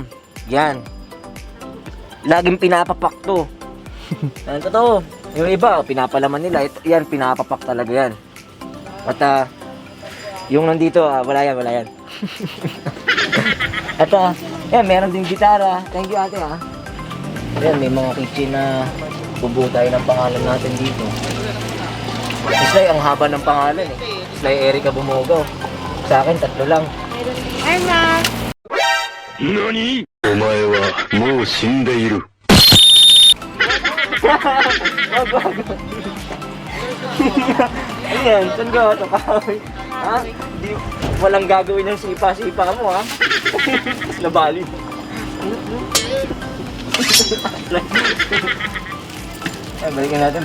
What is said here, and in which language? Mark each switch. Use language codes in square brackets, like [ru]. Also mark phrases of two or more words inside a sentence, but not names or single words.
[tl] Yan. Laging pinapapak to. Ano to? Yung iba, pinapalaman nila. Ito, yan, pinapapak talaga yan. At yung nandito, wala yan. At yan, meron din gitara. [en] Thank you, [tl] ate, ha. Yan, may mga kitchen na bubuo tayo ng pangalan natin dito. Islay, ang haba ng pangalan, eh. Islay Erica Bumogaw. Sa akin, 3 lang. Meron din Hermes. [ja] 何お前はもう死んでいる。 [tl] Ano yan? Saan gawa ito? Kahoy? Ha? Di, walang gagawin ng sipa-sipa mo, ha? Nabali. Ay, balikan natin.